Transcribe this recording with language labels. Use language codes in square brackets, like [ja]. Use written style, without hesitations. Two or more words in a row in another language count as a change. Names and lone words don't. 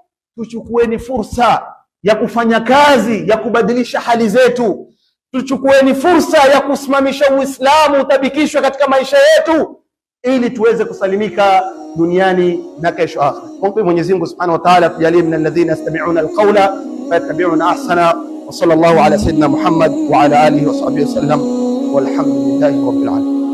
[sw] Tuchukueni fursa ya kufanya kazi ya kubadilisha hali zetu. Tuchukueni fursa ya kusimamisha Uislamu utabikishwe katika maisha yetu, ili tuweze kusalimika duniani na kesho akhera. Mungu Mwenyezi Mungu [ar] سبحانه وتعالى [sw] tujalie [ar] من الذين يستمعون القول فيتبعون أحسنه. وصلى الله على سيدنا محمد وعلى آله وصحبه وسلم والحمد لله رب العالمين.